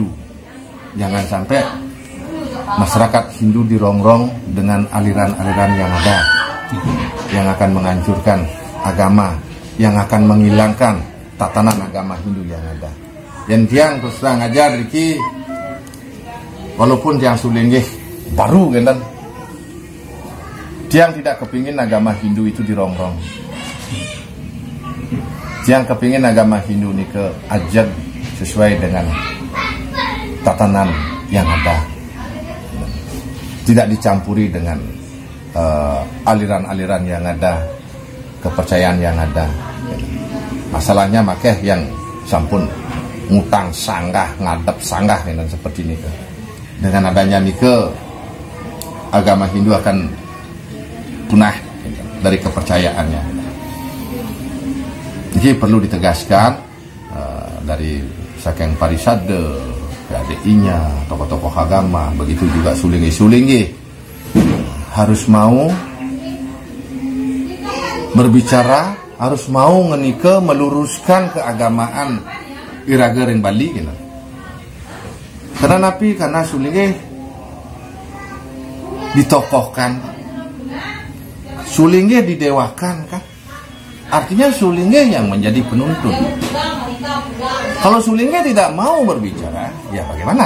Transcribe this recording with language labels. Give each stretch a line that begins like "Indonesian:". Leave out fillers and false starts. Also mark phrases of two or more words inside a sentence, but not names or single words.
Indonesian: Jangan sampai masyarakat Hindu dirongrong dengan aliran-aliran yang ada, yang akan menghancurkan agama, yang akan menghilangkan tatanan agama Hindu yang ada. Dan tiang terus terang ajar Riki, walaupun tiang sulinggih baru kan, tiang tidak kepingin agama Hindu itu dirongrong. Tiang kepingin agama Hindu ini ke ajar sesuai dengan tatanan yang ada, tidak dicampuri dengan aliran-aliran yang ada, kepercayaan yang ada. Masalahnya makanya yang
Balinese: sampun ngutang sanggah, ngadep sanggah
Indonesian: dan seperti ini. Dengan adanya nike, agama Hindu akan punah dari kepercayaannya. Jadi perlu ditegaskan dari saking Parisade, PADI-nya, tokoh-tokoh agama, begitu juga sulinggi-sulinggi harus mau berbicara, harus mau ngenike meluruskan keagamaan
Balinese: iraga ring Bali
Indonesian: gitu. Karena sulinggi ditokohkan, sulinggi didewakan kan. Artinya sulinggi yang menjadi penuntun. Kalau sulinggi tidak mau berbicara, ya bagaimana?